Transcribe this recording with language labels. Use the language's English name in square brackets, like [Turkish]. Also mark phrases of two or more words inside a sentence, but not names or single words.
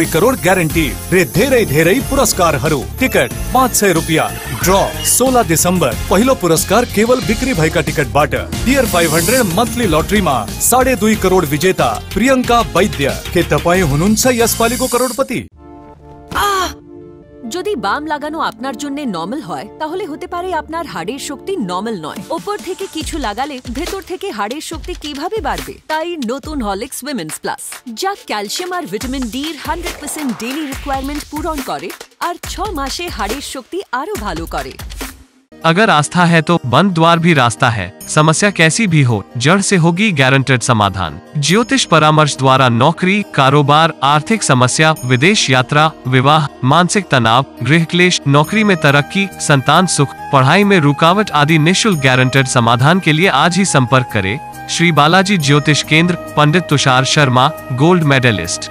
[Nepali] करोड़ ग्यारंटी रे धेरै पुरस्कार टिकट 500 रुपया ड्रॉ 16 दिसंबर पहिलो पुरस्कार केवल बिक्री भएका टिकट बाट डियर 500 मंथली लॉटरी में 2.5 करोड़ विजेता प्रियंका वैद्य के तपाई हुनुहुन्छ यसपालिको करोड़पति। [Bangla] যদি বাম লাগানো আপনার জন্য নরমাল হয় তাহলে হতে পারে আপনার হাড়ের শক্তি নরমাল নয়। উপর থেকে কিছু লাগালে ভেতর থেকে হাড়ের শক্তি কিভাবে বাড়বে? তাই নতুন হরলিক্স উইমেন্স প্লাস, যা ক্যালসিয়াম আর ভিটামিন ডি এর 100% [English] daily requirement [Bangla] পূরণ করে আর 6 মাসে হাড়ের শক্তি আরো ভালো করে। [Hindi] अगर आस्था है तो बंद द्वार भी रास्ता है। समस्या कैसी भी हो, जड़ से होगी गारंटेड समाधान। ज्योतिष परामर्श द्वारा नौकरी, कारोबार, आर्थिक समस्या, विदेश यात्रा, विवाह, मानसिक तनाव, गृह क्लेश, नौकरी में तरक्की, संतान सुख, पढ़ाई में रुकावट आदि निःशुल्क गारंटेड समाधान के लिए आज ही संपर्क करें श्री बालाजी ज्योतिष केंद्र, पंडित तुषार शर्मा, [English] gold medalist.